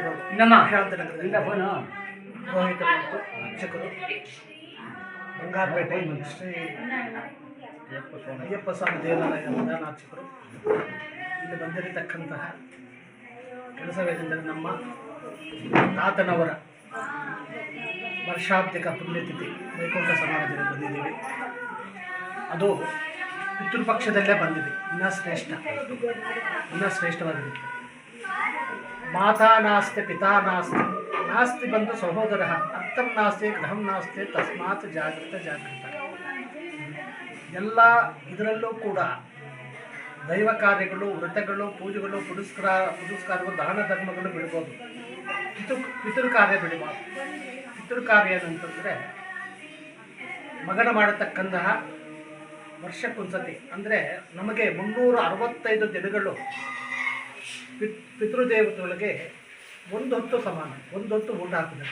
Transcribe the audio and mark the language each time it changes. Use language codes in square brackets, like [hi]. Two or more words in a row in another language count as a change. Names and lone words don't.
[kn] ರೋಡ್ ಶಾಂತನಗರದಿಂದ ರೋಹಿತ ಮತ್ತು ಶಿಕ್ಷಕರು ಬಂಗಾರಪೇಟೆ ಶ್ರೀ ಅಯ್ಯಪ್ಪ ಸ್ವಾಮಿ ದೇವಾಲಯ ಪ್ರಧಾನಾರ್ಚಕರು ಇಲ್ಲಿ ಬಂದಿರತಕ್ಕಂತಹ ಕೆಲಸವೇನೆಂದರೆ ನಮ್ಮ ತಾತನವರ ವರ್ಷಾಬ್ದಿಕ ಪುಣ್ಯತಿಥಿ ವೈಕುಂಠ ಸಮಾರಾಧನೆ ಬಂದಿದ್ದೀವಿ. ಅದು ಪಿತೃಪಕ್ಷದಲ್ಲೇ ಬಂದಿದೆ. ಇನ್ನೂ ಶ್ರೇಷ್ಠವಾಗಿರುತ್ತೆ. [sa] ಮಾತಾ ನಾಸ್ತಿ ಪಿತಾ ನಾಸ್ತಿ ನಾಸ್ತಿ ಬಂದು ಸಹೋದರ ಅರ್ಥಂ ನಾಸ್ತಿ ಗ್ರಹಂ ನಾಸ್ತಿ ತಸ್ಮಾತ್ ಜಾಗೃತ. [kn] ಎಲ್ಲ ಇದರಲ್ಲೂ ಕೂಡ ದೈವ ಕಾರ್ಯಗಳು, ವ್ರತಗಳು, ಪೂಜೆಗಳು, ಪುರಸ್ಕಾರಗಳು, ದಾನ ಧರ್ಮಗಳು ಬಿಡ್ಬೋದು. ಪಿತೃ ಕಾರ್ಯ ಬಿಡಬಾರ್ದು. ಪಿತೃ ಕಾರ್ಯ ಏನಂತಂದರೆ ಮಗನ ಮಾಡತಕ್ಕಂತಹ ವರ್ಷಕ್ಕೊಂದ್ಸತಿ, ಅಂದರೆ ನಮಗೆ 365 ದಿನಗಳು ಪಿತೃದೇವತೆಗಳಿಗೆ ಒಂದು ಹೊತ್ತು ಸಮಾನ, ಒಂದು ಹೊತ್ತು ಊಟ ಹಾಕಬೇಕು.